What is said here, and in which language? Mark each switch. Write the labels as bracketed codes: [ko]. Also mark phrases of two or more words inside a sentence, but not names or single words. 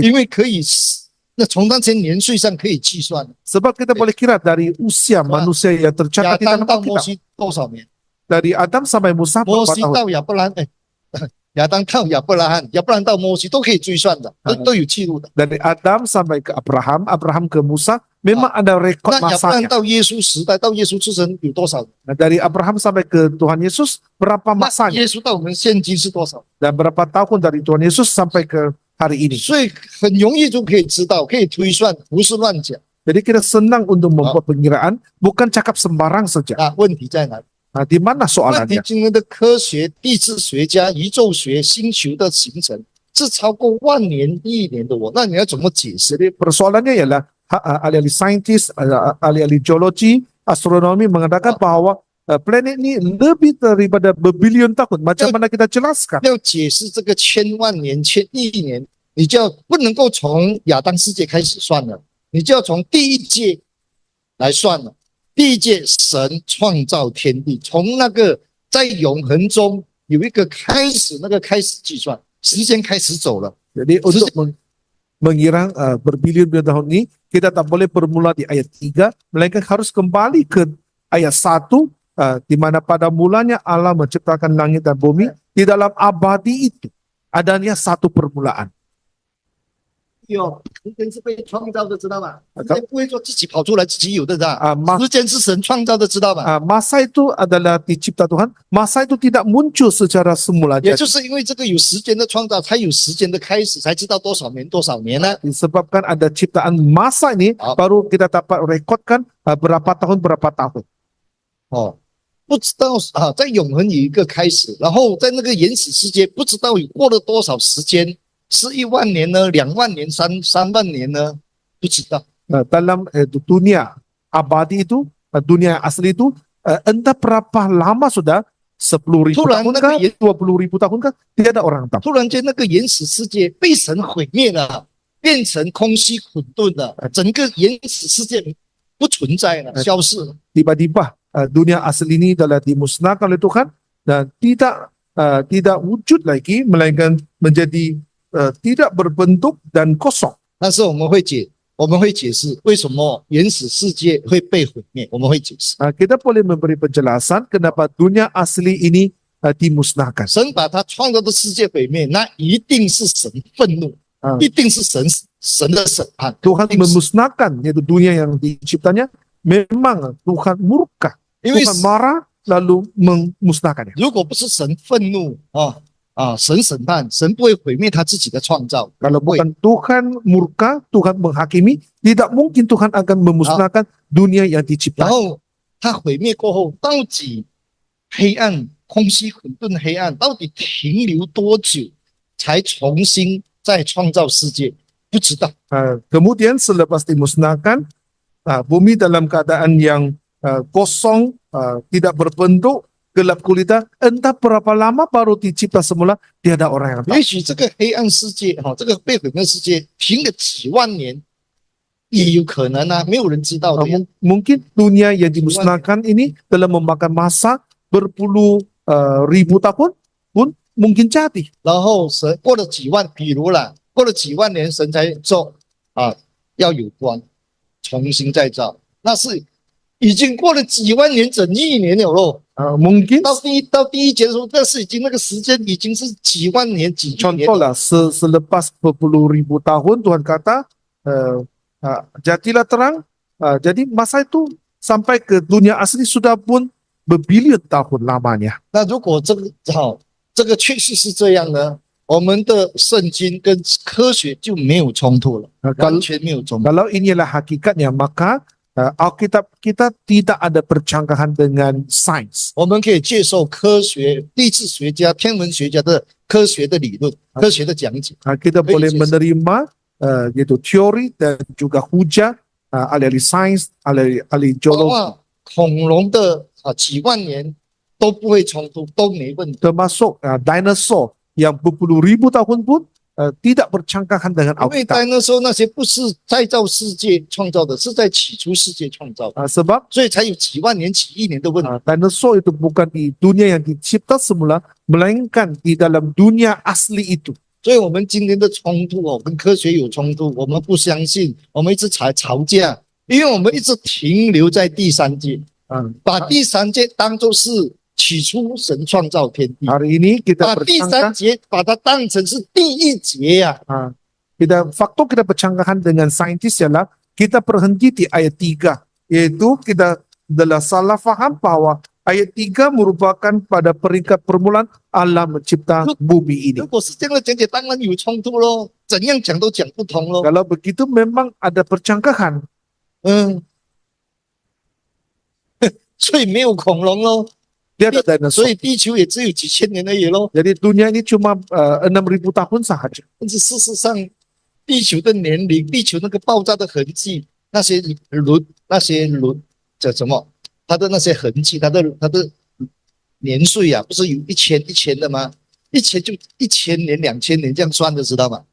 [zh] 因为可以，那从那些年岁上可以计算， [ms] Sebab kita boleh kira dari usia manusia yang [zh] 亚 [ms] tercatat di [zh] 当 [ms] dalam [zh] 到摩 [ms] Alkitab. [zh] 西多少年？ [ms] Dari Adam sampai Musa [zh] 摩 [ms] berapa [zh] 西 [ms] tahun? [zh] 到亚伯兰，亚当到亚伯拉罕，亚伯兰到摩西都可以追算的，都有记录的。 [ms] Dari Adam sampai ke Abraham, Abraham ke Musa memang ada rekod [zh] 那亚伯拉罕 [ms] masanya. [zh] 到耶稣时代，到耶稣出生有多少？ [ms] Nah, dari Abraham sampai ke Tuhan Yesus berapa [zh] 那 [ms] masanya [zh] 耶稣到我们现今是多少？ [ms] dan berapa tahun dari Tuhan Yesus sampai ke hari ini. [zh] 所以很容易就可以知道，可以推算，不是乱讲。 [ms] Jadi kita senang untuk membuat pengiraan, bukan cakap sembarang saja. [zh] 那问题在哪里？ [ms] Nah, di mana [zh] 问题 [ms] soalannya? [zh] 今天的科学、地质学家、宇宙学、星球的形成是超过万年、亿年的那你要怎么解释？ [ms] Jadi persoalannya ialah ahli-ahli saintis, ahli-ahli geologi, astronomi mengatakan bahwa planet ini lebih daripada berbilion tahun. Macam mana kita jelaskan? [zh] 要解释这个千万年、千亿年，你就要不能够从亚当世界开始算了，你就要从第一届来算了。第一届神创造天地，从那个在永恒中有一个开始，那个开始计算，时间开始走了。 Jadi untuk mengira berbilion-bilion tahun ini, kita tak boleh bermula di ayat 3, melainkan harus kembali ke ayat 1, di mana pada mulanya Allah menciptakan langit dan bumi, di dalam abadi itu adanya satu permulaan. 有时间是被创造的，知道吗？时间不会说自己跑出来自己有的，知道吗？时间是神创造的，知道吗？ [ms] Masa itu adalah dicipta Tuhan, masa itu tidak muncul secara semula. [zh] 也就是因为这个有时间的创造，才有时间的开始，才知道多少年多少年呢？ [ms] Disebabkan ada ciptaan masa ini, baru kita dapat rekodkan berapa tahun. [zh] 哦，不知道啊，在永恒有一个开始，然后在那个原始世界，不知道有过了多少时间，是1万年呢，2万年，三万年呢？不知道。 [ms] Dalam dunia abadi itu, dunia asli itu, entah berapa lama sudah, 10.000 tahun kah, 20.000 tahun kah, tidak ada orang tahu. [zh] 突然间，那个原始世界被神毁灭了，变成空虚混沌了，整个原始世界不存在了，消失了。 [ms] Tiba-tiba dunia asli ini telah dimusnahkan oleh Tuhan dan tidak wujud lagi, melainkan menjadi tidak berbentuk dan kosong. [zh] 但是我们会解释为什么原始世界会被毁灭，我们会解释。 [ms] Kita boleh memberi penjelasan kenapa dunia asli ini dimusnahkan. [zh] 神把他创造的世界毁灭，那一定是神愤怒，一定是神的审判。 [ms] Tuhan memusnahkan yaitu dunia yang diciptanya, memang Tuhan murka, [zh] 因为 [ms] Tuhan marah lalu memusnahkannya. [zh] 如果不是神愤怒神审判，神不会毁灭他自己的创造。 [ms] Kalau bukan Tuhan murka, Tuhan menghakimi, tidak mungkin Tuhan akan memusnahkan dunia yang [zh] 然 [ms] diciptakan. [zh] 后他毁灭过后，到底黑暗、空虚、混沌、黑暗到底停留多久，才重新再创造世界？不知道。 [ms] Kemudian selepas dimusnahkan, bumi dalam keadaan yang kosong, tidak berbentuk, gelap gulita, entah berapa lama baru dicipta semula, tiada orang yang tahu. [zh] 也许这个黑暗世界，这个被毁灭世界，停了几万年，也有可能啊，没有人知道的呀。 [ms] Mungkin dunia yang dimusnahkan ini telah memakan masa berpuluh ribu tahun pun mungkin jadi. [zh] 然后神过了几万，比如啦，过了几万年，神才做要有光，重新再造，那是已经过了几万年，整亿年了咯。 [ms] Mungkin [zh] 到第一节的时候，那是已经那个时间已经是几万年、几亿年。 [ms] contoh lah selepas berpuluh ribu tahun Tuhan kata jadilah terang, jadi masa itu sampai ke dunia asli sudah pun berbilion tahun lamanya. [zh] 那如果这个确实是这样呢，我们的圣经跟科学就没有冲突了，完全没有冲突。 [ms] Kalau inilah hakikatnya, maka Alkitab kita tidak ada percanggahan dengan sains. [zh] 我们可以接受科学、地质学家、天文学家的科学的理论、科学的讲解。 [ms] Kita boleh menerima yaitu teori dan juga hujah ahli sains, ahli geologi, [zh] 恐龙的几万年都不会冲突，都没问题。 [ms] termasuk dinosaur yang berpuluh ribu tahun pun tidak bercanggahan dengan [zh] 因为 [ms] Alkitab. [zh] 在那时候那些不是再造世界创造的，是在起初世界创造的， [ms] Sebab [zh] 所以才有几万年、几亿年的问题。 [ms] dinosaur itu bukan di dunia yang dicipta semula, melainkan di dalam dunia asli itu. [zh] 所以我们今天的冲突跟科学有冲突，我们不相信，我们一直吵架，因为我们一直停留在第三界，把第三界当作是起初神创造天地， [ms] Hari ini kita [zh] 把第三 [ms] bercanggahan, [zh] 节把它当成是第一节呀、 [ms] kita faktor kita bercanggahan dengan saintis ialah kita berhenti di ayat 3, yaitu kita adalah salah faham bahwa ayat 3 merupakan pada peringkat permulaan Allah mencipta bumi ini. [zh] 如果是这样的讲解，当然有冲突咯，怎样讲都讲不通咯。 [ms] Kalau begitu memang ada percangkahan. [zh] 所以没有恐龙咯， [ms] Dia ada dinosaur. [zh] 所以地球也只有几千年而已咯。 [ms] Jadi dunia ini cuma 6.000 tahun sahaja. [zh] 但是事实上，地球的年龄，地球那个爆炸的痕迹，那些轮叫什么？它的那些痕迹，它的年岁啊，不是有一千的吗？一千就1000年、2000年这样算的，知道吗？